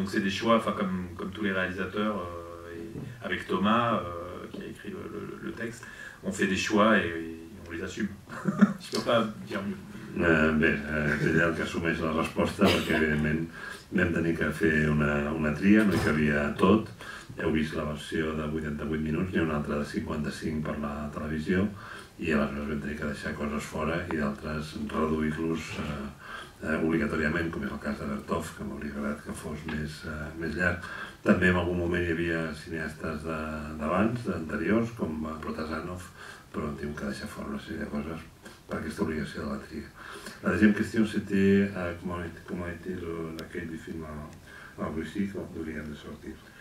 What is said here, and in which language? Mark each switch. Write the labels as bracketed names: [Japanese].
[French] Donc c'est des choix, comme tous les réalisateurs, et avec Thomas qui a écrit le texte, on fait des choix et on les assume. Je peux pas dire mieux. [Catalan] Bé, és ella el que assumeix la resposta, perquè evidentment vam tenir que fer una tria, no hi cabia tot. Heu vist la versió de 88 minuts, n'hi ha una altra de 55 per la televisió, i aleshores vam tenir que deixar coses fora i d'altres reduir-los obligatòriament, com és el cas de Vertov, que m'hauria agradat que fos més llarg. També en algun moment hi havia cineastes d'abans, d'anteriors, com Protazanov, però hem tingut que deixar fora una sèrie de coses per aquesta obligació de la tria. [French] La deuxième question, c'était comment a été l'accueil du film en Russie quand vous vient de sortir.